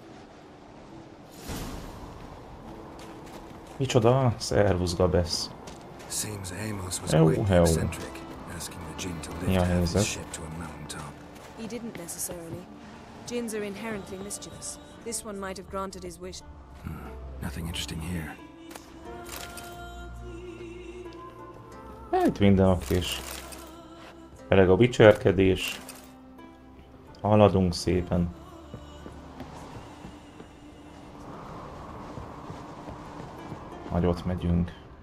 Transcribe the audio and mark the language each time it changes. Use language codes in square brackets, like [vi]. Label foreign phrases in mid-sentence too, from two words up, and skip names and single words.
[hu] Micsoda? Szervusz, Gabesz. [en] Seems Amos was quite eccentric, asking the Jinn to lift half his ship to a mountaintop. He didn't necessarily. Jinns are inherently mischievous. This one might have granted his wish. Nothing interesting here. [hu] Hát minden okés. Eleg a bicserkedés. Haladunk szépen. Nagyot megyünk.